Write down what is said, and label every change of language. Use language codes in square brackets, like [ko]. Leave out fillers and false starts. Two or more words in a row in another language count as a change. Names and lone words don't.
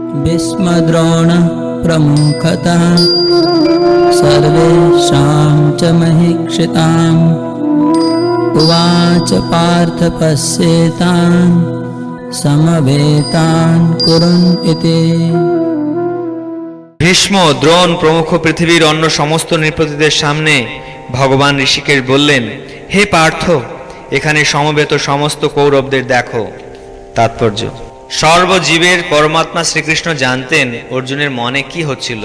[sa] भीष्मद्रोण प्रमुखतः सर्वेषां च महीक्षिताम् उवाच पार्थ पश्येतान् समवेतान् कुरुन् इति। [bn] ভীষ্ম, দ্রোণ প্রমুখ পৃথিবীর অন্য সমস্ত নৃপতিদের সামনে ভগবান ঋষিকেশ বললেন, হে পার্থ, এখানে সমবেত সমস্ত কৌরবদের দেখো। তাৎপর্য: সর্বজীবের পরমাত্মা শ্রীকৃষ্ণ জানতেন অর্জুনের মনে কি হচ্ছিল।